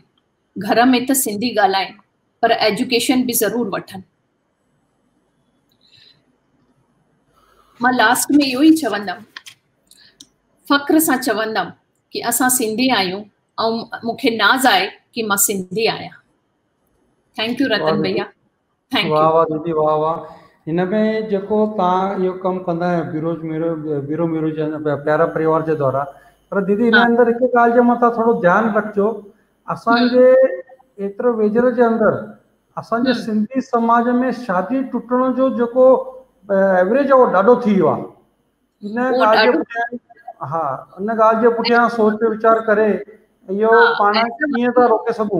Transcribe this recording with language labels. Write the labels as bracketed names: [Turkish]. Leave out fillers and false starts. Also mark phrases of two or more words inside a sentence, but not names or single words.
[Sindhi] घर में त सिंधी ॻाल्हाइनि पर एजुकेशन बि ज़रूरु वठनि। मां लास्ट में इहो ई चवंदमि, फ़ख्र सां चवंदमि कि असां सिंधी आहियूं ऐं मूंखे नाज़ आहे कि मां सिंधी आहियां। [English] thank you [Sindhi] रतन भैया, [English] thank you. [Sindhi] वाह वाह दीदी, वाह वाह। हिन में जेको तव्हां इहो कमु कंदा आहियो बीरो मीरो जे प्यारा परिवार जे द्वारा, पर दीदी हिन अंदरि हिकु ॻाल्हि जे मथां थोरो ध्यानु रखिजो, असांजे एतिरो वेझर जे अंदरि असांजे सिंधी समाज में शादी टुटण जो जेको एवरेज आहे उहो ॾाढो थी वियो आहे। इन ॻाल्हि जे पुठियां, हा, इन ॻाल्हि जे पुठियां सोच वीचार करे इहो पाण कीअं था रोके सघूं?